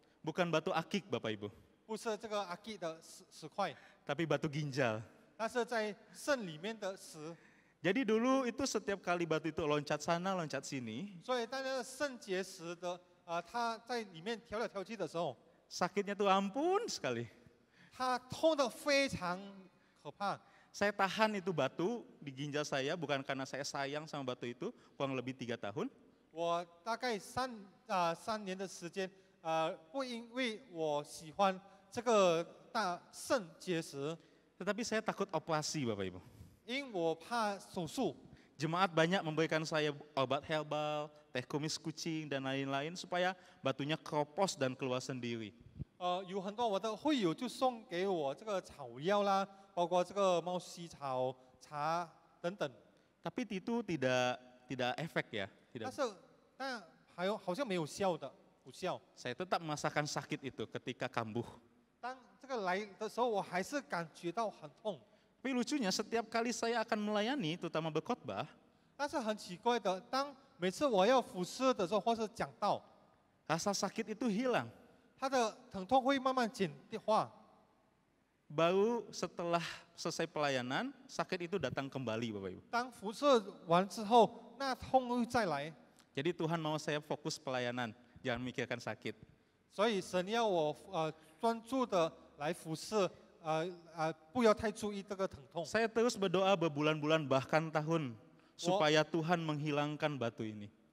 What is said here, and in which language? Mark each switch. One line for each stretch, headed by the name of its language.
Indonesian: Bukan batu akik Bapak Ibu,
Chinese: 不是这个阿基的石块，
Indonesian: tapi batu ginjal.
Chinese: 它是在肾里面的石。
Indonesian: Jadi dulu itu setiap kali batu itu loncat sana, loncat sini,
Chinese: 所以当那个肾结石的它在里面跳来跳去的时候，
Indonesian: sakitnya tuh ampun sekali.
Chinese: 它痛得非常可怕。
Indonesian: Saya tahan itu batu di ginjal saya bukan karena saya sayang sama batu itu, kurang lebih 3 tahun.
Chinese: 我大概3年的时间，不因为我喜欢这个肾结石，
Indonesian: Tetapi saya takut operasi Bapak Ibu.
Chinese: 因为我怕手术。
Indonesian: Jemaat banyak memberikan saya obat herbal, teh kumis kucing dan lain-lain supaya batunya keropos dan keluar sendiri.
Chinese: 有很多我的会友就送给我这个草药啦，包括这个猫膝草茶等等。
Indonesian: Tapi itu tidak efek ya.
Chinese: 但
Indonesian: Tidak.
Chinese: 是好像没有效的，无效。
Indonesian: Saya tetap merasakan sakit itu ketika kambuh.
Chinese: 当这个来的时候，我还是感觉到很痛。
Indonesian: Tapi lucunya setiap kali saya akan melayani, terutama berkhotbah,
Chinese: 但是很奇怪的，当每次我要服侍的时候，或是讲道，
Indonesian: rasa sakit itu hilang.
Chinese: 他的疼痛会慢慢减化。
Indonesian: Baru setelah selesai pelayanan, sakit itu datang kembali Bapak Ibu.
Chinese: 当服侍完之后，那痛会再来。
Indonesian: Jadi Tuhan mau saya fokus pelayanan, jangan mikirkan sakit.
Chinese: 所以神要我专注的来服侍，不要太注意这个疼痛。
Indonesian: Saya terus berdoa berbulan-bulan bahkan tahun supaya Tuhan menghilangkan batu ini.